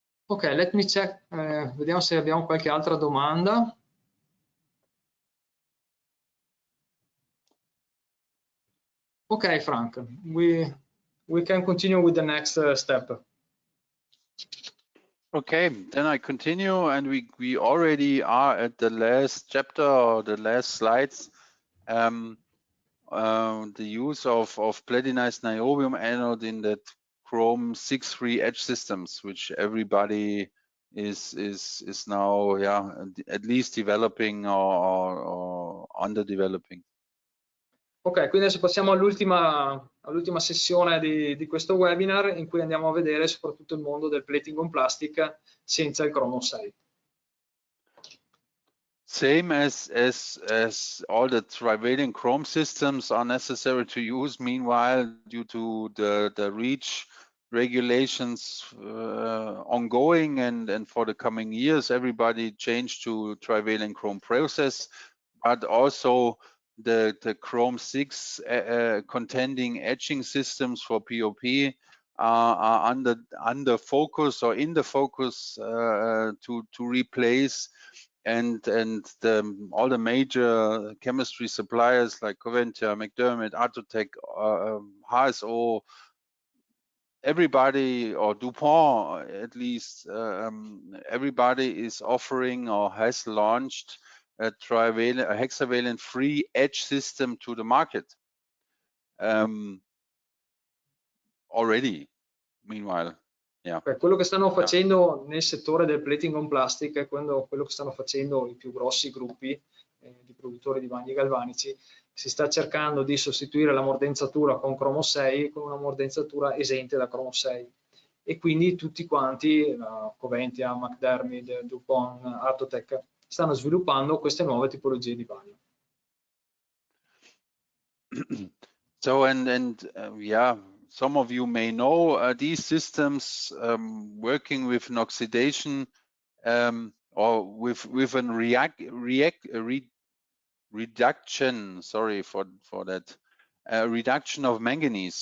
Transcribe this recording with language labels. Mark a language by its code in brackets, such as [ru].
[en] Ok, let me check, [it] vediamo se abbiamo qualche altra domanda. [en] Ok, Frank, we can continue with the next step. Okay, then I continue, and we already are at the last chapter or the last slides. The use of platinized niobium anode in that chrome 6 free edge systems, which everybody is now, yeah, at least developing or under developing. [it] Ok, quindi adesso passiamo all'ultima sessione di questo webinar, in cui andiamo a vedere soprattutto il mondo del plating on plastic senza il cromo 6. [en] Same as all the trivalent chrome systems are necessary to use. Meanwhile, due to the REACH regulations ongoing and for the coming years, everybody changed to trivalent chrome process, but also the chrome 6 contending etching systems for POP are under focus or in the focus to replace. And all the major chemistry suppliers like Coventia, McDermott, Atotech, HSO, everybody, or DuPont at least, everybody is offering or has launched a hexavalent free edge system to the market already. Meanwhile. Yeah. [it] Quello che stanno facendo nel settore del plating on plastic è quello che stanno facendo i più grossi gruppi di produttori di bagni galvanici. Si sta cercando di sostituire la mordenzatura con cromo 6 con una mordenzatura esente da cromo 6, e quindi tutti quanti, Coventia, McDermott, DuPont, Atotech, stanno sviluppando queste nuove tipologie di bagno. [en] So yeah, some of you may know these systems working with an oxidation or with a reduction. Sorry for that. Reduction of manganese.